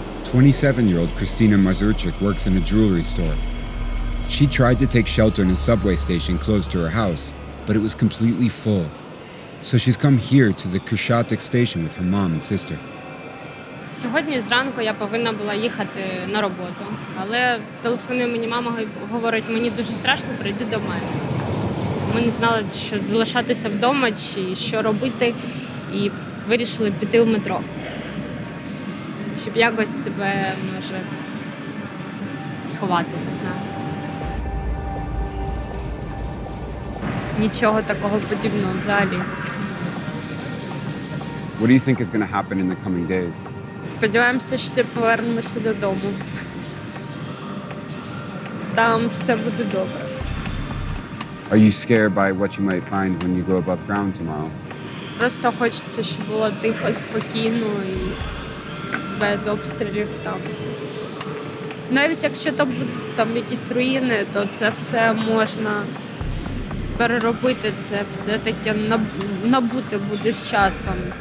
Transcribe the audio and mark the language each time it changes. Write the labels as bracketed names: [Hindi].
[English] "27-year-old Kristina Mazurchik works in a jewelry store. She tried to take shelter in a subway station close to her house, but it was completely full. So she's come here to the Krещатик station with her mom and sister. [Ukrainian] Сьогодні зранку я повинна була їхати на роботу, але телефонує мені мама, говорить, мені дуже страшно, прийди до мене. Ми не знали, що залишатися вдома чи що робити, і вирішили піти в метро, щоб якось себе, може, сховати, не знаю. Нічого такого подібного взагалі. [English] What do you think is going to happen in the coming days? [Ukrainian] Сподіваємося, що всі повернемося додому. Там все буде добре. [English] Are you scared by what you might find when you go above ground tomorrow? [Ukrainian] Просто хочеться, щоб було тихо, спокійно і без обстрілів там. Навіть якщо там будуть там якісь руїни, то це все можна переробити, це все таке набути буде з часом.